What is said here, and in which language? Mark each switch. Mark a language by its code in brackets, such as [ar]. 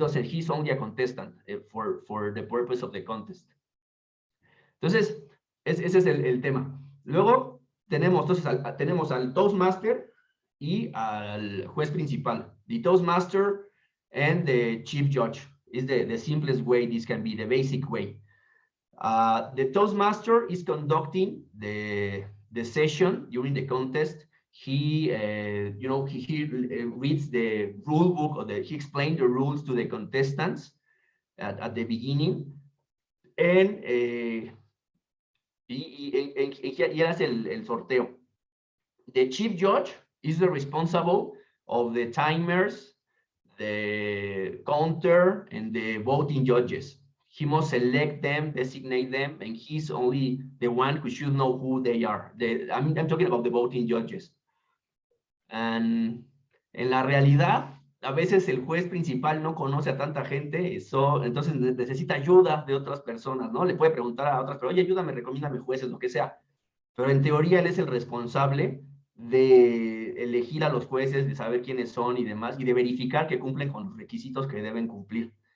[en] He's only a contestant for the purpose of the contest. [es] Entonces, ese es el tema. Luego tenemos al Toastmaster y al juez principal. [en] The Toastmaster and the chief judge is the simplest way this can be, the basic way. The Toastmaster is conducting the session during the contest. He reads the rule book, or he explains the rules to the contestants at the beginning, and [es] y hace el sorteo. [en] The chief judge is the responsible of the timers, the counter, and the voting judges. He must select them, designate them, and he's only the one who should know who they are. I'm talking about the voting judges. [es] And en la realidad, a veces el juez principal no conoce a tanta gente, entonces necesita ayuda de otras personas, ¿no? Le puede preguntar a otras, pero oye, ayúdame, recomiéndame jueces, lo que sea. Pero en teoría él es el responsable de elegir a los jueces, de saber quiénes son y demás, y de verificar que cumplen con los requisitos que deben cumplir.